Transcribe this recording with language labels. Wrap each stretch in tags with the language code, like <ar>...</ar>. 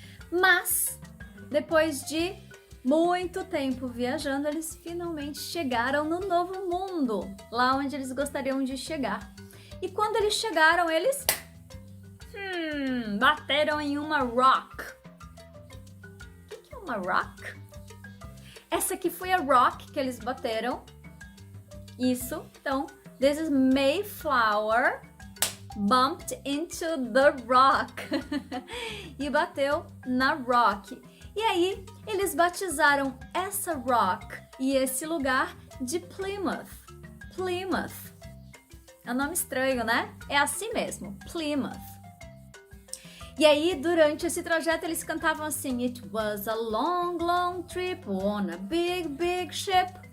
<pt>Mas, depois de muito tempo viajando, eles finalmente chegaram no novo mundo, lá onde eles gostariam de chegar. E quando eles chegaram, eles bateram em uma rock. O que é uma rock? Essa aqui foi a rock que eles bateram. Isso, então,</pt> <en>this is Mayflower bumped into the rock.</en> <pt>E bateu na rock. E aí, eles batizaram essa rock e esse lugar de Plymouth. Plymouth. É um nome estranho, né? É assim mesmo, Plymouth. E aí, durante esse trajeto, eles cantavam assim,</pt> <en>It was a long, long trip on a big, big ship.</en>